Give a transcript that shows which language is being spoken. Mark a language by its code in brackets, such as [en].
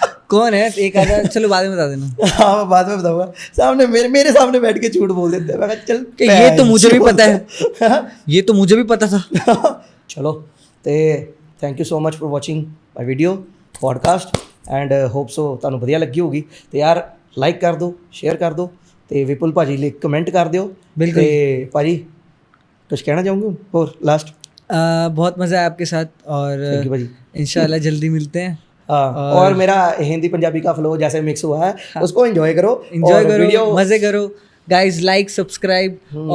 [hi] कौन है एक आधा, चलो बाद में बता देना। हाँ मैं बाद में बताऊंगा। सामने मेरे सामने बैठ के झूठ बोल देते हैं। मैं कहा, चल कि ये तो मुझे भी पता है, ये तो मुझे भी पता था। [en] चलो ਤੇ thank you so much for watching my video podcast and hope so [pa] ਤੁਹਾਨੂੰ ਵਧੀਆ ਲੱਗੀ ਹੋਗੀ। ਤੇ ਯਾਰ ਲਾਈਕ ਕਰ ਦਿਓ, ਸ਼ੇਅਰ ਕਰ ਦਿਓ ਤੇ ਵਿਪੁਲ ਭਾਜੀ ਲਈ ਕਮੈਂਟ ਕਰ ਦਿਓ। ਬਿਲਕੁਲ। ਤੇ ਭਾਜੀ [hi] कुछ कहना चाहूँगा और लास्ट? बहुत मज़ा आया आपके साथ और थैंक यू भाजी। इंशाल्लाह जल्दी मिलते हैं। हाँ, और मेरा हिंदी पंजाबी का फ्लो जैसे मिक्स हुआ है उसको एंजॉय करो, एंजॉय और करो, वीडियो मज़े करो गाइस। Like subscribe.